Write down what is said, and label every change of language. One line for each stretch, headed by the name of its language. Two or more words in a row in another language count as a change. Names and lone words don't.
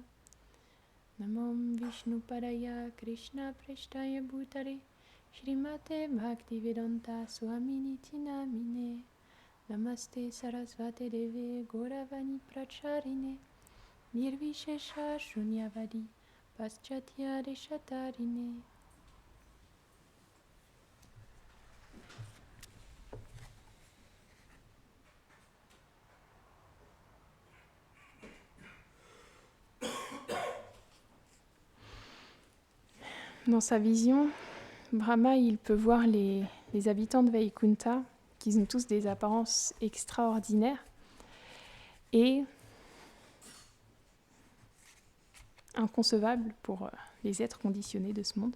Sanskrit: Namom Vishnu Padaya Krishna Preshtaya Bhutare Shrimate Bhaktivedanta Swaminiti Namine Namaste Sarasvate Deve Gauravani Pracharine Nirvishesha Shunyavadi Paschatya Deshatarine.
French: Dans sa vision, Brahma, il peut voir les habitants de Vaikunta, qui ont tous des apparences extraordinaires et inconcevables pour les êtres conditionnés de ce monde.